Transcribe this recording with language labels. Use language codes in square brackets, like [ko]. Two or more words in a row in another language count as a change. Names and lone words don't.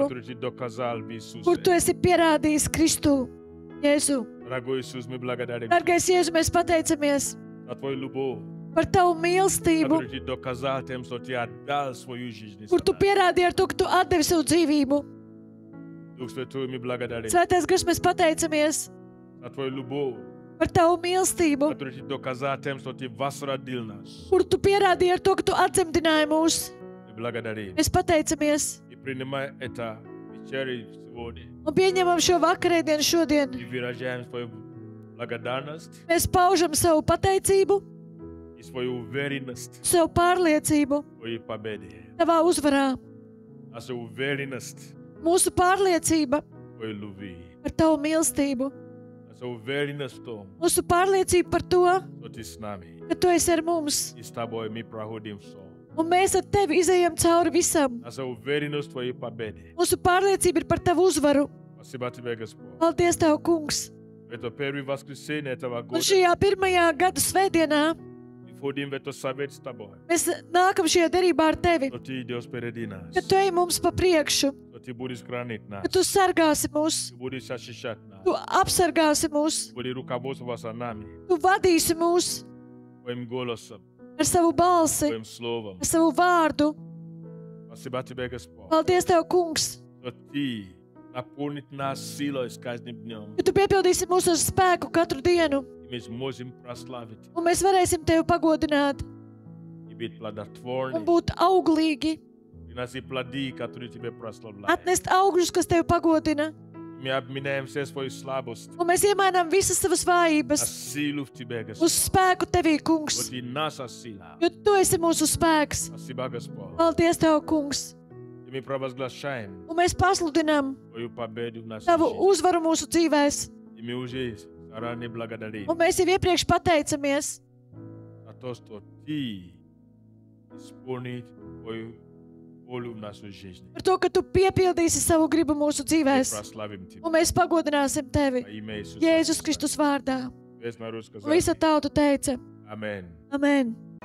[ru] которую Ты доказал в Иисусе. [lv] kur Tu esi pierādījis Kristu. Jēzu, [ru] Дорогой Иисус, мы благодарим [lv] Dargais Jēzu, mēs pateicamies [ru] за Твою любовь, [lv] par Tavu mīlestību, [ru] которую Ты доказал тем, что Ты отдал свою жизнь. [lv] kur Tu pierādīji ar to, ka Tu atdevi savu dzīvību. [ru] Дух Святой, мы благодарим [lv] Svētais Gars, mēs pateicamies [ru] за Твою любовь, [lv] par Tavu mīlestību, [ru] которую Ты доказал тем, что Ты возродил нас. [lv] kur Tu pierādīji ar to, ka Tu atdzemdināji mūs. [ru] Мы благодарим [lv] Mēs pateicamies [ru] и принимай это вечерю сегодня. [lv] un pieņemam šo vakarēdienu šodien. [ru] И выражаем свою благодарность [lv] Mēs paužam savu pateicību, [ru] и свою уверенность [lv] savu pārliecību [ru] в Твоей победе. [lv] Tavā uzvarā. [ru] Наша уверенность [lv] Mūsu pārliecība [ru] в Твоей любви. [lv] par Tavu mīlestību. [ru] Наша уверенность в том, [lv] Mūsu pārliecība par to, [ru] что Ты с нами. [lv] ka Tu esi ar mums. [ru] И с Тобой мы проходим все. [lv] Un mēs ar Tevi izējam cauri visam. [ru] Наша уверенность в Твоей победе. [lv] Mūsu pārliecība ir par Tavu uzvaru. [ru] Спасибо Тебе, Господь. [lv] Paldies, Tev, Kungs! [ru] Это первое воскресенье этого [lv] Un [ru] года. [lv] šajā pirmajā gada svētdienā [ru] Мы входим в это совет с Тобой. [lv] mēs nākam šajā derībā ar Tevi, [ru] Что Ты идешь впереди нас. [lv] ka Tu ej mums pa priekšu, [ru] Что Ты будешь хранить нас. [lv] ka Tu sargāsi mūs, [ru] Ты будешь защищать нас. [lv] Tu apsargāsi mūs, [ru] Ты будешь руководствовать нами. [lv] Tu vadīsi mūs [ru] Твоим голосом, [lv] ar savu balsi, [ru] Твоим словом. [lv] ar savu vārdu. [ru] Спасибо Тебе, Господь. [lv] Paldies, Tev, Kungs, [ru] Что Ты наполнит нас силой с каждым днем. [lv] ka Tu piepildīsi mūs ar spēku katru dienu, [ru] И мы сможем прославить [lv] un mēs varēsim Tevi pagodināt [ru] и быть [lv] un [ru] плодотворны. [lv] būt auglīgi, [ru] Приносить плоды, которые Тебе прославляют. [lv] atnest augļus, kas Tevi pagodina, [ru] Мы обменяем все свои слабости [lv] un mēs iemainām visas savas [ru] на [lv] vājības [ru] силу в Тебе, [lv] uz [ru] Господь. [lv] spēku Tevī, Kungs, [ru] Вот и наша сила. [lv] jo Tu esi mūsu spēks. [ru] Спасибо, Господь. [lv] Paldies, Tev, Kungs, [ru] И мы провозглашаем [lv] un mēs pasludinām [ru] Твою победу в нашей [lv] Tavu [ru] жизни. [lv] uzvaru mūsu dzīvēs, [ru] И мы уже заранее благодарим [lv] un mēs jau iepriekš pateicamies [ru] за то, что Ты исполнит Твою волю в нашей жизни. [lv] par to, ka Tu piepildīsi savu gribu mūsu [ru] Мы [lv] dzīvēs, [ru] прославим Тебя. [lv] un mēs pagodināsim Tevi. [ru] Во имя Иисуса [lv] Jēzus [ru] Христа. [lv] Kristus vārdā. [ru] Весь народ [lv] Un [ru] сказал [lv] visa tauta teica: Amen. Amen.